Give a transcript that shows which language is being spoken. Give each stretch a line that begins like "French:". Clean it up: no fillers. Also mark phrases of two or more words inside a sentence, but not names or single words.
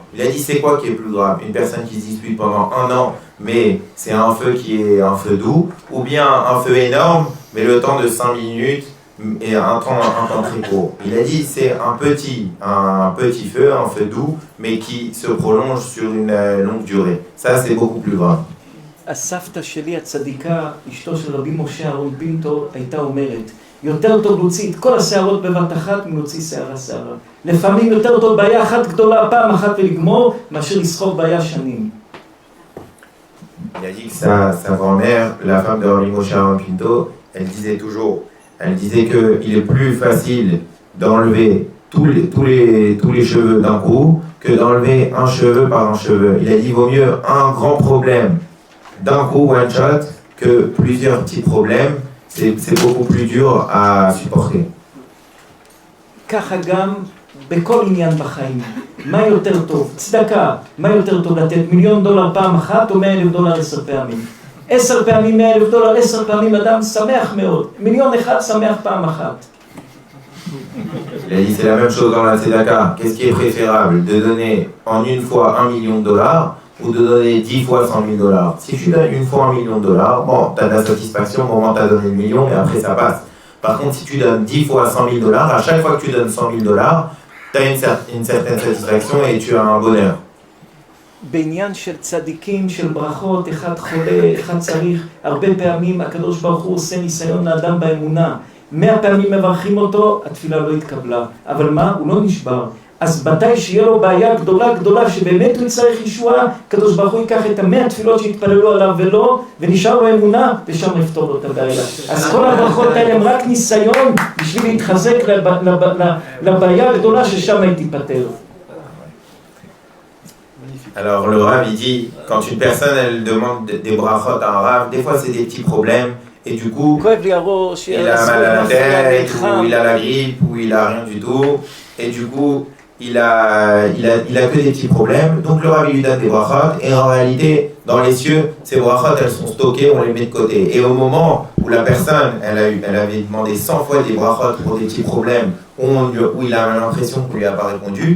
French: Il a dit c'est quoi qui est plus grave? Une personne qui se dispute pendant 1 an, mais c'est un feu qui est un feu doux, ou bien un feu énorme, mais le temps de 5 minutes, et un temps très court. Il a dit c'est un petit feu, un feu doux, mais qui se prolonge sur une longue durée. Ça, c'est beaucoup plus grave.
Hebrew: הסבתא שלי הצדיקה, אשתו של רבי משה אהרון פינטו, הייתה אומרת, יותר טוב להוציא את כל השערות בבת אחת מלהוציא שערה שערה. לפעמים יותר טוב בעיה אחת גדולה פעם אחת ולגמור, מאשר לסחוב בעיה שנים.
French: Il a dit que sa grand-mère, la femme de Rabbi Moshe Aaron Pinto, elle disait qu'il est plus facile d'enlever tous les cheveux d'un coup que d'enlever un cheveu par un cheveu. Il a dit qu'il vaut mieux un grand problème d'un coup,
English: one shot,
French: que plusieurs petits problèmes. C'est beaucoup plus dur à supporter.
Hebrew: ככה גם בכל עניין בחיים. מה יותר טוב? צדקה. מה יותר טוב לתת $1,000,000 פעם אחת או $100,000 10 פעמים? 10 פעמים $100,000, 10 פעמים אדם שמח מאוד. $1,000,000 שמח פעם אחת.
French: Il a dit c'est la même chose dans la tzedaka. Qu'est-ce qui est préférable? De donner en une fois $1,000,000 ou de donner 10 fois $100,000. Si tu donnes une fois $1,000,000, bon, tu as de la satisfaction au moment où tu as donné le million, mais après ça passe. Par contre, si tu donnes 10 fois $100,000, à chaque fois que tu donnes $100,000, tu as une certaine satisfaction et tu as un bonheur.
Hebrew: בעניין של צדיקים, של ברכות, אחד חולה, אחד צריך, הרבה פעמים הקדוש ברוך הוא עושה ניסיון לאדם באמונה. 100 פעמים מברכים אותו, התפילה לא התקבלה. אבל מה? הוא לא נשבר. אז מתי שיהיה לו בעיה גדולה שבאמת הוא צריך ישועה, הקדוש ברוך הוא ייקח את 100 תפילות שהתפללו עליו ולא, ונשאר לו אמונה, ושם יפתור לו את הבעיה. אז כל הברכות האלה הם רק ניסיון בשביל להתחזק לבעיה הגדולה ששם היא תיפטר.
French: Alors le Rav il dit, quand une personne elle demande des brachot à un Rav, des fois c'est des petits problèmes et du coup il a mal à la tête ou il a la grippe ou il a rien du tout et du coup il a que des petits problèmes, donc le Rav lui donne des brachot et en réalité dans les cieux ces brachot elles sont stockées, on les met de côté et au moment où la personne elle avait demandé 100 fois des brachot pour des petits problèmes où il a l'impression qu'on lui a pas répondu.